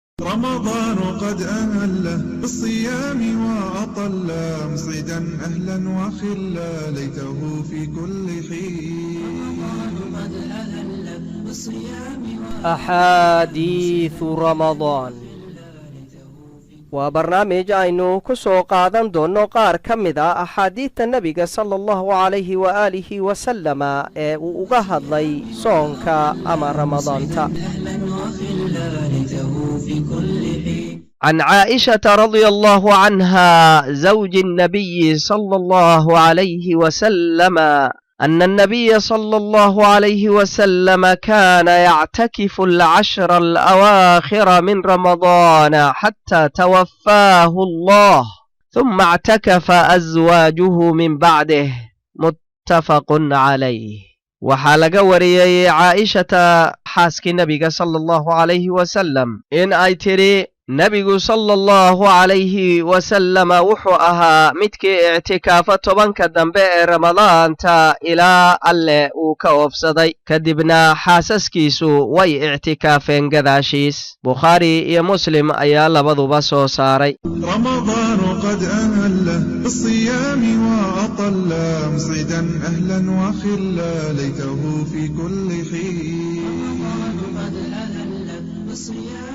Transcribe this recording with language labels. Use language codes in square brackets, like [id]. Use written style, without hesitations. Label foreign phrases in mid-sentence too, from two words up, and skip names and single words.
[ar] رمضان قد أهله بالصيام وأطل مسعدا أهلا وخلا ليته في كل حين. [so] أحاديث رمضان waa barnaamij aynu ku soo qaadan doonno qaar ka mid a axaadiidta nebiga [ar] صلى الله عليه وآله وسلم [so] ee uu uga hadlay soonka ama ramadaanta. [ar] عن عائشة رضي الله عنها زوج النبي صلى الله عليه وسلم أن النبي صلى الله عليه وسلم كان يعتكف العشر الأواخر من رمضان حتى توفاه الله ثم اعتكف أزواجه من بعده متفق عليه. [so] waxaa laga wariyey caaishata xaaskii nebiga [ar] صلى الله عليه وسلم [so] in ay tidhi nebigu [ar] صلى الله عليه وسلم [so] wuxuu ahaa midkii ictikaafa tobanka dambe ee ramadaanta ilaa alle uu ka oofsaday kadibna xaasaskiisu way ictikaafeen gadaashiis. bukhaari iyo muslim ayaa labaduba soo saaray. [ar] رمضان قد أهله بالصيام وأطل مسعدا أهلا وخلا ليته في كل حين.